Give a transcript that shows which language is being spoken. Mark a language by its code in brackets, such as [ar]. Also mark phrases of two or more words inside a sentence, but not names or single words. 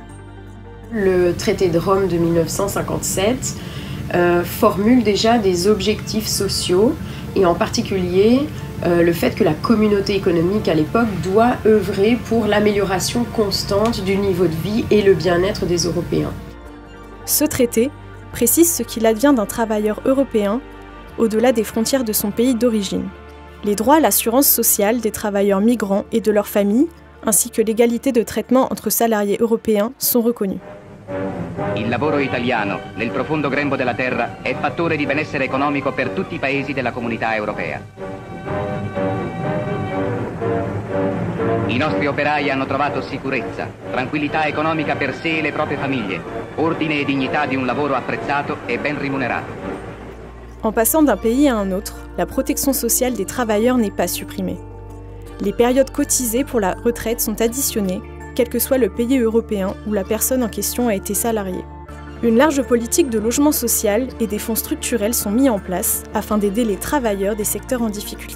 [fr] Le traité de Rome de 1957 formule déjà des objectifs sociaux et en particulier le fait que la communauté économique à l'époque doit œuvrer pour l'amélioration constante du niveau de vie et le bien-être des Européens. Ce traité précise ce qu'il advient d'un travailleur européen au-delà des frontières de son pays d'origine. Les droits à l'assurance sociale des travailleurs migrants et de leurs familles, ainsi que l'égalité de traitement entre salariés européens sont reconnus. [it] Il lavoro italiano nel profondo grembo della terra è fattore di benessere economico per tutti i paesi della comunità europea. I nostri operai hanno trovato sicurezza, tranquillità economica per sé e le proprie famiglie, ordine e dignità di un lavoro apprezzato e ben remunerato. [fr] En passant d'un pays à un autre, la protection sociale des travailleurs n'est pas supprimée. Les périodes cotisées pour la retraite sont additionnées, quel que soit le pays européen où la personne en question a été salariée. Une large politique de logement social et des fonds structurels sont mis en place afin d'aider les travailleurs des secteurs en difficulté.